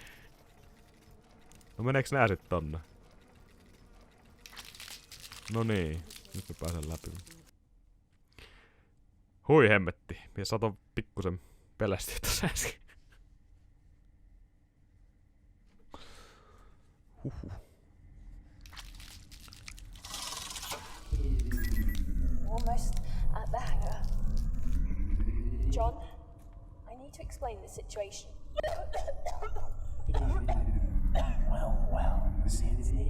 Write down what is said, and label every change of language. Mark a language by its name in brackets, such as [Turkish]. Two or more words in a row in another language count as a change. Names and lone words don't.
[Finnish] No meneeks nää sit tonne? No niin, nyt mä pääsen läpi. Hui hemmetti, minä saton pikkusen pelästyä tässä äsken. Huhhuh. [English] Almost at the hangar. John, I need to explain the situation. Well, Sensei.